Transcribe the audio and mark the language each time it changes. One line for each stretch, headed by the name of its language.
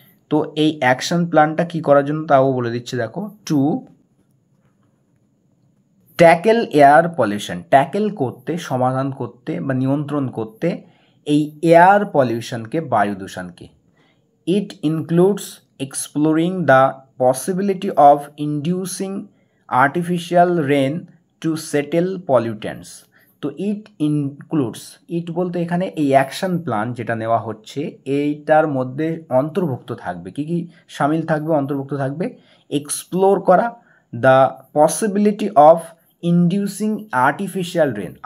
Bangla: তো এই অ্যাকশন প্ল্যানটা কি করার জন্য তাও বলে দিচ্ছে, দেখো,
English: to tackle air pollution,
Bangla: tackle করতে, সমাধান করতে বা নিয়ন্ত্রণ করতে এই এয়ার পলিউশনকে, বায়ু দূষণকে।
English: It includes exploring the possibility of inducing artificial rain to settle pollutants.
Bangla: তো
English: it includes,
Bangla: ইট বলতে এখানে এই অ্যাকশন প্ল্যান যেটা নেওয়া হচ্ছে, এইটার মধ্যে অন্তর্ভুক্ত থাকবে, কি কি সামিল থাকবে, অন্তর্ভুক্ত থাকবে, এক্সপ্লোর করা,
English: The possibility of inducing artificial rain.